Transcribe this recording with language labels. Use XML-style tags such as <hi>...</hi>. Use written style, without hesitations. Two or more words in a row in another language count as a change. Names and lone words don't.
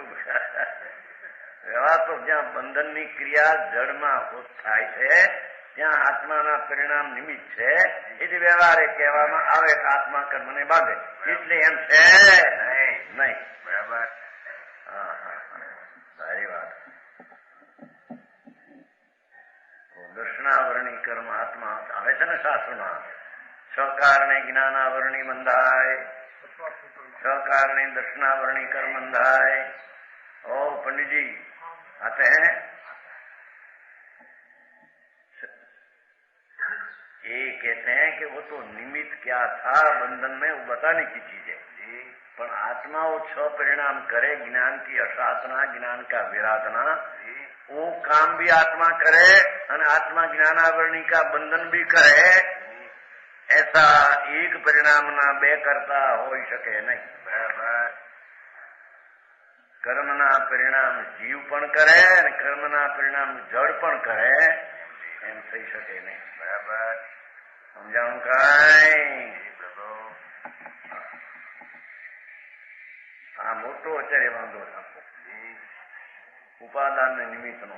<gu>વ્યવહાર તો જ્યાં બંધનની ક્રિયા જડમાં થાય છે ત્યાં આત્માના પરિણામ નિમિત્ત છે, એથી વ્યવહારે કહેવામાં આવે કે આત્મા કર્મને બાંધે, એટલે એમ છે નહીં, બરાબર. હા હા, સારી વાત. દર્શનાવરણી કર્મ આત્મા આવે છે ને શાસ્ત્રમાં, 6 કારણે જ્ઞાનાવરણી બંધાય, 6 કારણેં દર્શનાવરણી કર્મ બંધાએ।</gu> <hi>और पंडित जी आते हैं, ये कहते हैं कि वो तो निमित्त क्या था बंधन में, वो बताने की चीज है, पर आत्मा वो 6 परिणाम करे, ज्ञान की असाधना, ज्ञान का विराधना, वो काम भी आत्मा करे और आत्मा ज्ञानावरणी का बंधन भी करे.</hi> <gu>એસા એક પરિણામના 2 કરતા હોઈ શકે નહીં, બરાબર. કર્મના પરિણામ જીવ પણ કરે અને કર્મના પરિણામ જડ પણ કરે, એમ થઈ શકે નહીં, બરાબર. સમજાણું કાંઈ? આ મોટો અત્યારે વાંધો છે ઉપાદાન નિમિત્તનો.</gu>